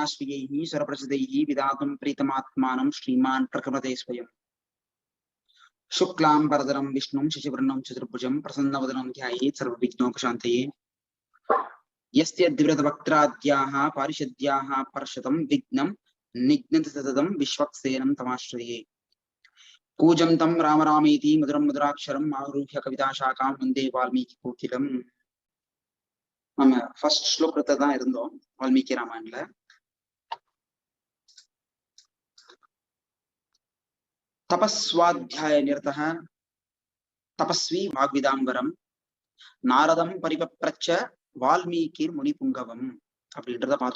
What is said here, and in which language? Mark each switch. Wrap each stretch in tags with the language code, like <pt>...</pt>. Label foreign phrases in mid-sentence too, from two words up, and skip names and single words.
<sa>स्वीयैः स्वरप्रसिद्धैः विधातुं प्रीतमात्मानं श्रीमान् प्रकृते स्वयं शुक्लां वरदरं विष्णुं शशिवर्णं चतुर्भुजं प्रसन्नवदनं ध्यायेत् सर्वविघ्नोपशान्तये यस्य द्विव्रतवक्त्राद्याः पारिषद्याः पर्षतं विघ्नं निघ्नति सततं विश्वक्सेनं तमाश्रये कूजं तं राम रामेति मधुरं मधुराक्षरम् आरुह्य कविताशाखां वन्दे वाल्मीकिकोकिलम्.</sa> <ta>நம்ம ஃபர்ஸ்ட் ஸ்லோகத்தை தான் இருந்தோம் வால்மீகி ராமாயணல.</ta> <sa>तपस्वाध्याय निरतः तपस्वी वाग्विदाम्वरम् नारदं परिपप्रच्छ वाल्मीकिर् मुनिपुङ्गवम्</sa> <ta>அப்படின்றத பார்த்தோம்.</ta>